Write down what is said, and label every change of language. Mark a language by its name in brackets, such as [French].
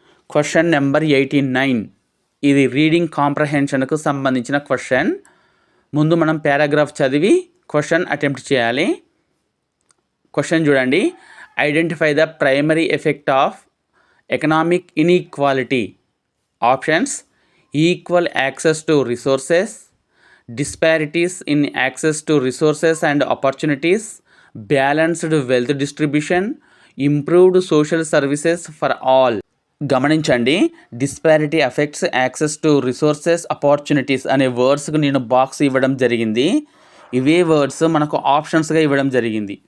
[Telugu] Question number 89. ఇది reading కాంప్రహెన్షన్కు సంబంధించిన question. ముందు మనం పారాగ్రాఫ్ చదివి క్వశ్చన్ అటెంప్ట్ చేయాలి. క్వశ్చన్ చూడండి. [English] Identify the primary effect of economic inequality. Options: equal access to resources, disparities in access to resources and opportunities, balanced wealth distribution, improved social services for all. [Telugu] గమనించండి, [English] disparity affects access to resources opportunities [Telugu] అనే వర్డ్స్కు నేను box ఇవ్వడం జరిగింది. ఇవే words మనకు ఆప్షన్స్గా ఇవ్వడం జరిగింది.